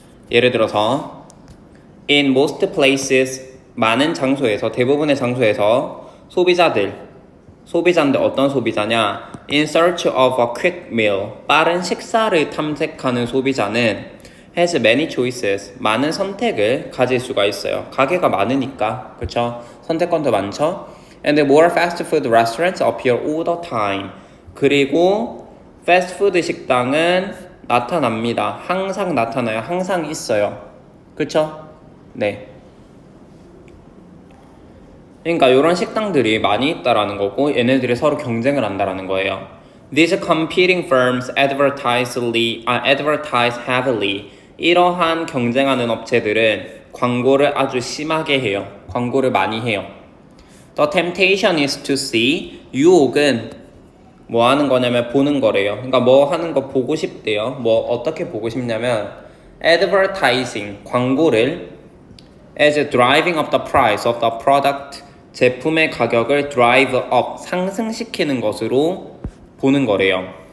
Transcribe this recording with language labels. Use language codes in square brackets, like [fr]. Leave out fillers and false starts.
[ko] 예를 들어서 [en] in most places, [ko] 많은 장소에서, 대부분의 장소에서 소비자인데 어떤 소비자냐? [en] In search of a quick meal, [ko] 빠른 식사를 탐색하는 소비자는 [en] has many choices, [ko] 많은 선택을 가질 수가 있어요. 가게가 많으니까, 그쵸? 선택권도 많죠? [en] And more fast food restaurants appear all the time. [ko] 그리고 패스트푸드 식당은 나타납니다. 항상 나타나요. 항상 있어요. 그쵸? 네. 그러니까 이런 식당들이 많이 있다라는 거고 얘네들이 서로 경쟁을 한다라는 거예요. [en] These competing firms advertise heavily. [ko] 이러한 경쟁하는 업체들은 광고를 아주 심하게 해요. 광고를 많이 해요. [en] The temptation is to see. [ko] 유혹은 뭐 하는 거냐면 보는 거래요. 그러니까 뭐 하는 거 보고 싶대요. 뭐 어떻게 보고 싶냐면 advertising, 광고를 [en] as driving up the price of the product, [ko] 제품의 가격을 drive up, 상승시키는 것으로 보는 거래요.